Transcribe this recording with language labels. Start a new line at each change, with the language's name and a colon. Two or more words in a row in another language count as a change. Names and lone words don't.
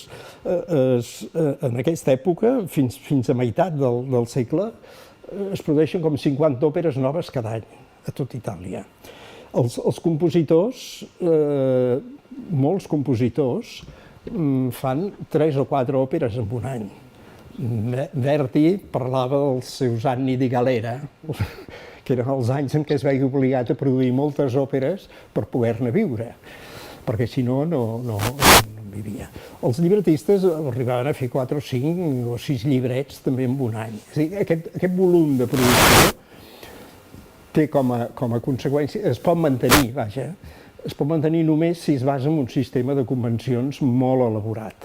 Catalan: En aquesta època, fins a meitat del segle, es produeixen com 50 òperes noves cada any, a tot Itàlia. Els compositors, molts compositors, fan 3 o 4 òperes en un any. Verdi parlava dels seus
Italian: anni di galera,
Catalan: que eren els anys en què es veia obligat a produir moltes òperes per poder-ne viure, perquè si no, no vivia. Els llibretistes arribaven a fer 4 o 5 o 6 llibrets també en un any. És a dir, aquest volum de producció té com a conseqüència, es pot mantenir, vaja, es pot mantenir només si es basa en un sistema de convencions molt elaborat.